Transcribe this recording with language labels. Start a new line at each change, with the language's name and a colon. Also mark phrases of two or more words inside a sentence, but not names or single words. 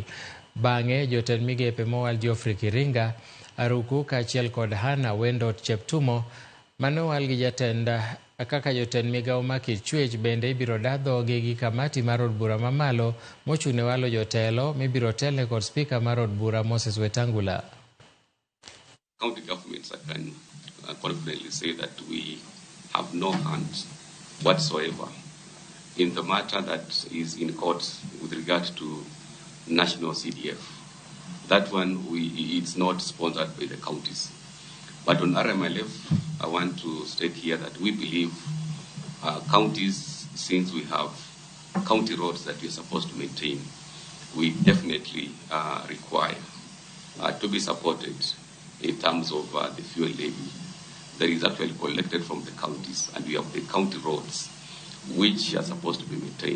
Luo (Kenya and Tanzania): Bang'e jotend migepe mowal Geoffrey Kiringa, Aruku kaachiel kod Hana Wendot Cheptumo manowal gi jatend kaka jotend migao Makit Chwech bende ibiro da dhogi gi kamati mar od bura mamalo mochune walo jotelo mibiro telne kod spika mar od bura Moses Wetangula.
English: County governments, I can confidently say that we have no hand whatsoever in the matter that is in court with regard to national CDF. That one, it's not sponsored by the counties. But on RMLF, I want to state here that we believe counties, since we have county roads that we're supposed to maintain, we definitely require to be supported in terms of the fuel levy that is actually collected from the counties, and we have the county roads which are supposed to be maintained.